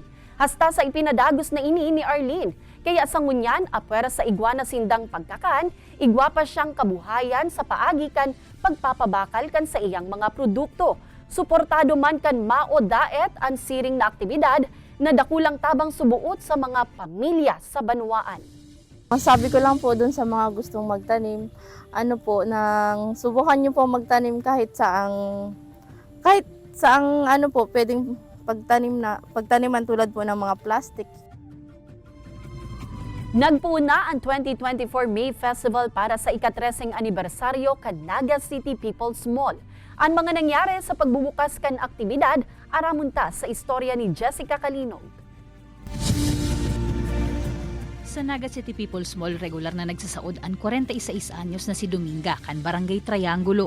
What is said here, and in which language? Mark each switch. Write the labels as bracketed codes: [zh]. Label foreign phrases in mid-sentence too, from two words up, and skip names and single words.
[bik] Hasta sa ipinadagos na ini ni Arlene, kaya sa ngunyan apwera sa igwa na sindang pagkakan, igwa pa siyang kabuhayan sa paagi kan pagpapabakal kan sa iyang mga produkto. Suportado man kan Mao Daet ang siring na aktibidad na dakulang tabang subuot sa mga pamilya sa banwaan. [tl] Masabi ko lang po dun sa mga gustong magtanim, nang subukan niyo po magtanim kahit saang pwedeng pagtaniman tulad po ng mga plastic. [bik] Nagpuna ang 2024 May Festival para sa ika-13 anibersaryo kan Naga City People's Mall. Ang mga nangyari sa pagbubukas kan aktibidad, aramunta sa istorya ni Jessica Kalinog. Sa Naga City People's Mall, regular na nagsasaod ang 46 anyos na si Dominga kan Barangay Triangulo.